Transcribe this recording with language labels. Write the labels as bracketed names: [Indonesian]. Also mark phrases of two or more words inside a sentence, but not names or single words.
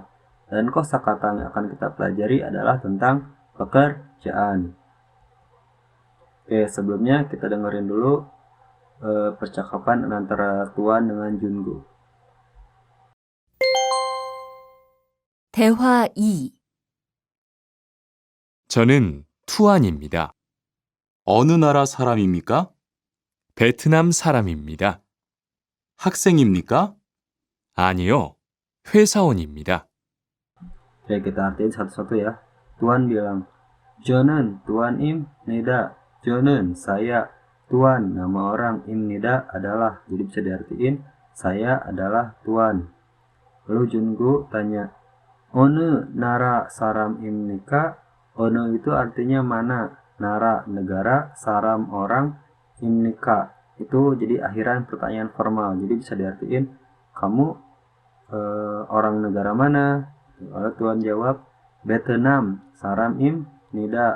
[Indonesian] Dan kosakata yang akan kita pelajari adalah tentang pekerjaan. Oke, sebelumnya kita dengerin dulu percakapan antara Tuan dengan Jungu. [Korean] 대화 2. 저는 투안입니다. 어느 나라 사람입니까? 베트남 사람입니다. 학생입니까? 아니요, 회사원입니다. [Indonesian] Oke, kita artiin satu-satu ya. Tuan bilang, [Korean] 저는, 투안 입 니다. [Indonesian] Jonen, saya. Tuan, nama orang [Korean] 입니다 [Indonesian] adalah. Jadi bisa diartiin, saya adalah Tuan. Lalu Jungu tanya, [Korean] 어느 나라 사람 입니까? [Indonesian] One itu artinya mana? Nara, negara, saram, orang, [Korean] 입니까. [Indonesian] Itu jadi akhiran pertanyaan formal. Jadi bisa diartiin, kamu orang negara mana? Lalu Tuan jawab, [Korean] 베트남, 사람 입 니다.